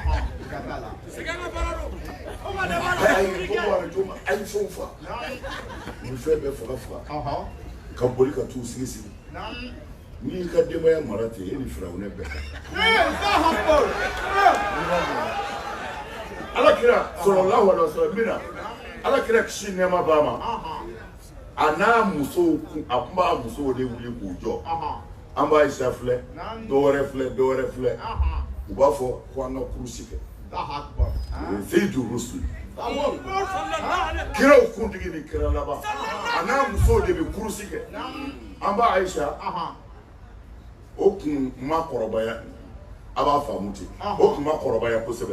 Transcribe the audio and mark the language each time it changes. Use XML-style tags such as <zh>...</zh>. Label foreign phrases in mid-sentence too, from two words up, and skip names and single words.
<bm>a ye fɛnw fa nin fɛn bɛɛ faga ka boli ka t'u sigi sigi n'i y'i ka denbaya mara ten e ni firawunɛ bɛɛ alakira</bm> <ar>صلى الله عليه وسلم</ar> <bm>mina alakira kisi nɛɛma b'a ma a n'a musow a kun b'a musow de wuli k'u jɔ an b'a Aisha filɛ dɔwɛrɛ filɛ u b'a fɔ ko an ka kurusi kɛ Seyidu Rusuli kiraw kuntigi ni kira laban a n'a musow de bɛ kurusi kɛ an b'a Aisha o kun ma kɔrɔbaya a b'a faamu ten o kun ma kɔrɔbaya kosɛbɛ</bm>